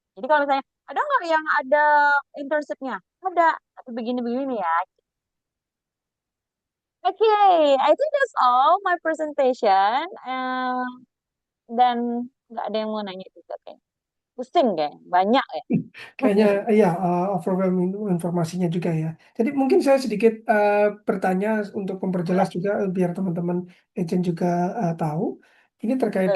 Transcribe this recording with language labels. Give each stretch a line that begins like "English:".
Indonesian: Jadi kalau misalnya ada nggak yang ada internshipnya? Ada, tapi begini-begini ya.
English: Okay, I think that's all my presentation.
Indonesian: Dan nggak ada yang mau nanya juga kayak. Pusing kayak, banyak ya. Kayaknya iya, overwhelming informasinya juga ya. Jadi mungkin saya sedikit bertanya untuk memperjelas Boleh, juga biar teman-teman agent juga tahu. Ini terkait